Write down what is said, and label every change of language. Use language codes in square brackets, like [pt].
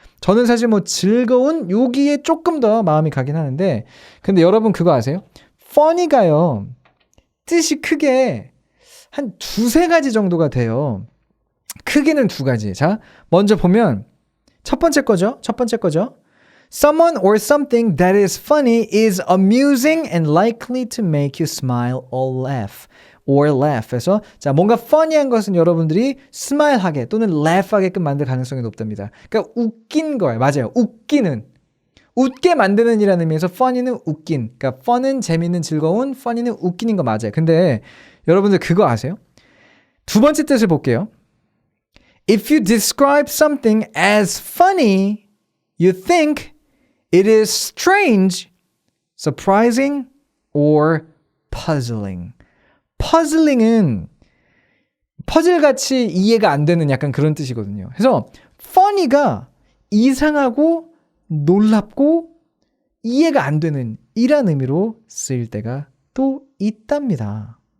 [ko] 저는 사실 뭐 즐거운 여기에 조금 더 마음이 가긴 하는데, 근데 여러분 그거 아세요? funny가요 뜻이 크게 한 두세 가지 정도가 돼요. 크게는 두 가지. 자, 먼저 보면 첫 번째 거죠. [en] Someone or something that is funny is amusing and likely to make you smile or laugh. [ko] 그래서 자, 뭔가 funny한 것은 여러분들이 smile하게 또는 laugh하게끔 만들 가능성이 높답니다. 그러니까 웃긴 거예요. 맞아요. 웃게 만드는 이라는 의미에서 funny는 웃긴. 그러니까 fun은 재밌는, 즐거운, funny는 웃기는 거 맞아요. 근데 여러분들 그거 아세요? 두 번째 뜻을 볼게요. [en] If you describe something as funny, you think it is strange, surprising, or puzzling. [ko] puzzling은 퍼즐같이 이해가 안 되는 약간 그런 뜻이거든요. 그래서 funny가 이상하고 놀랍고 이해가 안 되는 이란 의미로 쓰일 때가 또 있답니다.